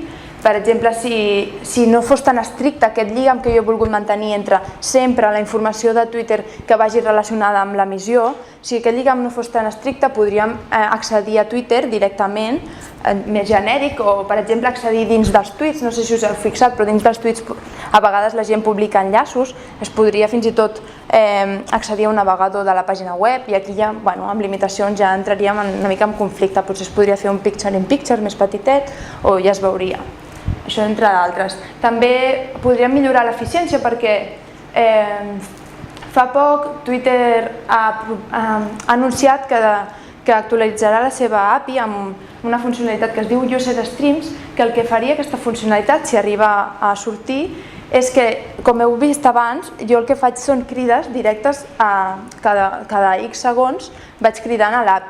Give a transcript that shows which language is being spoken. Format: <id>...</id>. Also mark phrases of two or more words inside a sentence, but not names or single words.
<ca>Per exemple, si no fos tan estricte aquest lligam que jo he volgut mantenir entre sempre la informació de Twitter que vagi relacionada amb l'emissió, si aquest lligam no fos tan estricte, podríem accedir a Twitter directament, més genèric, o per exemple accedir dins dels tuits. No sé si us heu fixat, però dins dels tuits a vegades la gent publica enllaços, es podria fins i tot accedir a un navegador de la pàgina web, i aquí ja, amb limitacions ja entraríem una mica en conflicte. Potser es podria fer un</ca> <en>picture-in-picture</en> <ca>més petitet, o ja es veuria. Això entre d'altres. També podríem millorar l'eficiència perquè fa poc Twitter ha anunciat que actualitzarà la seva API amb una funcionalitat que es diu User Streams, que el que faria aquesta funcionalitat, si arriba a sortir, és que, com heu vist abans, jo el que faig són crides directes cada X segons, vaig cridant a l'API.</ca>